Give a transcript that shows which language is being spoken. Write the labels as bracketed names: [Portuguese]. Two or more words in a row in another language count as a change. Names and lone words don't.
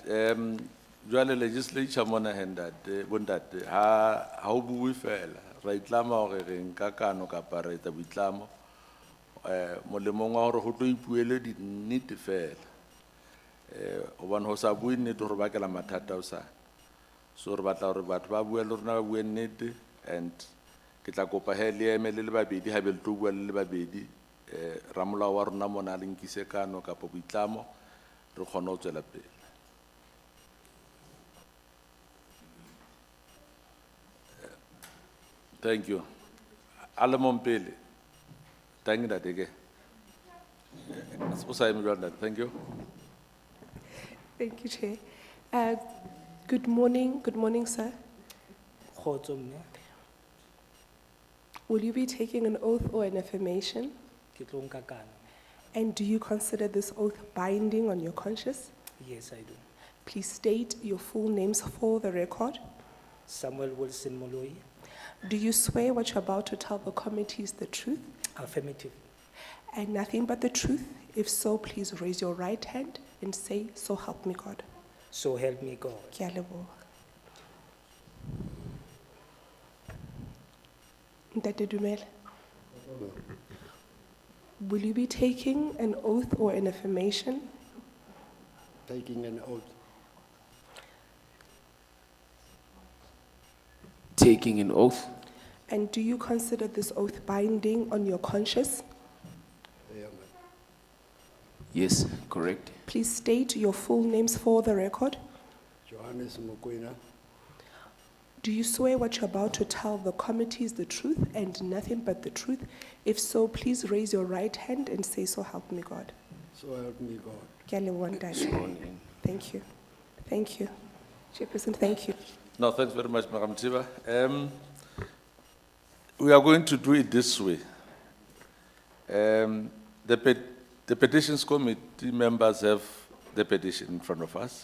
[Southern Sotho] Jwale legislature mona hendate bontate ha o bue fela ra itlama hore re nka kano kapa re etsa boitlamo molemong wa hore ho tlo ipuele di nnete fela hobane ho sa bue nnete hore ba kela mathata o sa so re batla hore batho ba bue le rona ba bue nnete and ke tla kopa he le emele le babedi ha be le tlo bua le babedi ramolao wa rona mona le nkise kano kapa boitlamo re kgone ho tswela pele. [English] Thank you. Alamompele. Thank you, Dadege. Thank you. Thank you, Chair. Good morning, sir. [Southern Sotho] Kgotso mme. [English] Will you be taking an oath or an affirmation? [Southern Sotho] Ke tlo nka kano. [English] And do you consider this oath binding on your conscience? Yes, I do. Please state your full names for the record. Samuel Wilson Moloi. Do you swear what you're about to tell the committee is the truth Affirmative. and nothing but the truth? If so, please raise your right hand and say, so help me God. So help me God. [Southern Sotho] Ke a leboha. Ntate Dumela. [English] Will you be taking an oath or an affirmation? Taking an oath. Taking an oath. And do you consider this oath binding on your conscience? Yes, correct. Please state your full names for the record. Johannes Mokoena. Do you swear what you're about to tell the committee is the truth and nothing but the truth? If so, please raise your right hand and say, so help me God. So help me God. [Southern Sotho] Ke a leboha, ntate. [English] Sworn in. Thank you. Thank you. Chairperson, thank you. No, thanks very much, Madam Tiba. We are going to do it this way. The Petitions Committee members have the petition in front of us.